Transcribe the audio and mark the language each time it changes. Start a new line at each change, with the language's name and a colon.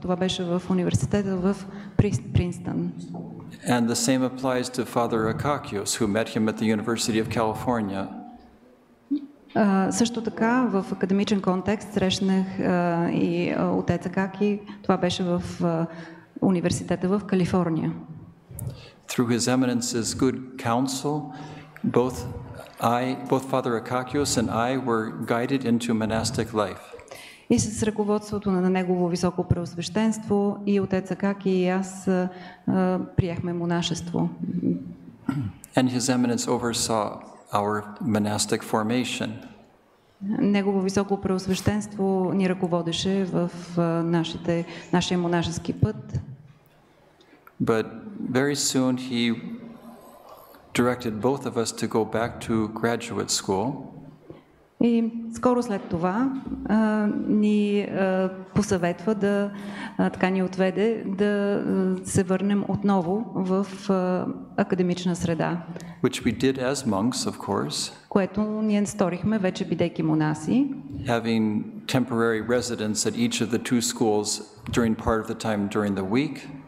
Bulgarian: Това беше в университета в Принстън.
English: And the same applies to Father Auxentios, who met him at the University of California.
Bulgarian: Също така в академичен контекст срещнах и отец Акаки. Това беше в университета в Калифорния.
English: Through his Eminence's good counsel, both Father Auxentios and I were guided into monastic life.
Bulgarian: И с ръководството на Негово Високопреосвещенство и отец Акаки и аз приехме монашество.
English: And his Eminence oversaw our monastic formation.
Bulgarian: Негово Високопреосвещенство ни ръководеше в нашия монашески път.
English: But very soon he directed both of us to go back to graduate school.
Bulgarian: И скоро след това ни посъветва така ни отведе да се върнем отново в академична среда.
English: Which we did as monks, of course.
Bulgarian: Което ние сторихме вече бидейки монаси.
English: Having temporary residence at each of the 2 schools during part of the time during the week.